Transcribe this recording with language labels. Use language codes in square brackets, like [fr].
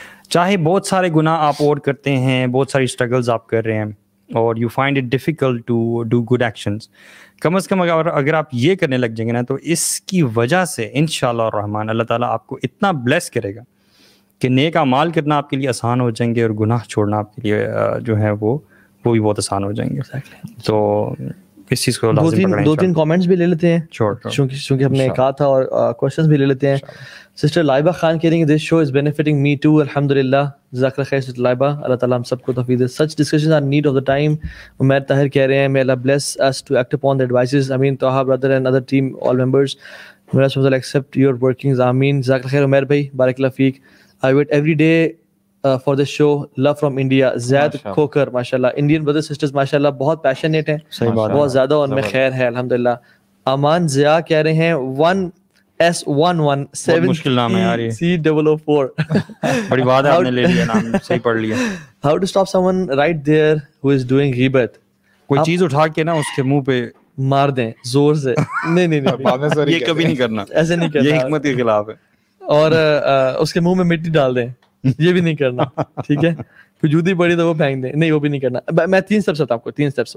[ur] چاہے بہت سارے گناہ آپ اور کرتے ہیں, بہت ساری اسٹرگلز آپ کر رہے ہیں, اور [en] you find it difficult to do good actions, [ur] کم از کم اگر آپ یہ کرنے لگ جائیں گے نا, تو اس کی وجہ سے انشاءاللہ الرحمن اللہ تعالیٰ آپ کو اتنا بلیس کرے گا کہ نیک اعمال کرنا آپ کے لیے آسان ہو جائیں گے, اور گناہ چھوڑنا آپ کے لیے جو ہے وہ بھی بہت آسان ہو جائیں گے. تو اس چیز کو دو تین کامنٹس بھی لے لیتے ہیں چونکہ ہم نے کہا تھا, اور کوشچنز بھی لے لیتے ہیں. سسٹر لائبہ خان کہہ رہی ہیں [en] this show is benefiting me too [ur] الحمدللہ, جزاک اللہ خیر سسٹر لائبہ, اللہ تعالیٰ ہم سب کو توفیق دے. [en] Such discussions are need of the time. Umair Tahir [ur] کہہ رہے ہیں [en] may Allah bless us to act upon the advices. Ameen Taha brother and other team all members, may Allah accept your workings. Ameen. [ur] جزاک اللہ خیر عمیر بھائی, بارک اللہ fake. [en] I wait every day for the show. Love from India. [ur] زید کھوکر ماشاءاللہ, Indian brother sisters ماشاءاللہ بہت passionate ہیں, بہت زیادہ ان میں خیر ہے الحمدللہ. امان ضیاء کہہ رہے ہیں 1S117 مشکل نام ہے یار یہ, C004 بڑی بات ہے آپ نے لے لیا نام, صحیح پڑھ لیا. [en] How to stop someone right there who is doing غیبت. [ur] کوئی چیز اٹھا کے نا اس کے منہ پہ مار دیں زور سے, نہیں یہ کبھی نہیں کرنا, ایسے نہیں کرنا, یہ حکمت کے خلاف ہے. اور اس کے منہ میں مٹی ڈال دیں, یہ بھی نہیں کرنا, ٹھیک ہے. کوئی جوتی پڑی تو وہ پھینک دیں, نہیں وہ بھی نہیں کرنا. میں 3 اسٹیپس بتاؤں آپ کو, 3 اسٹیپس.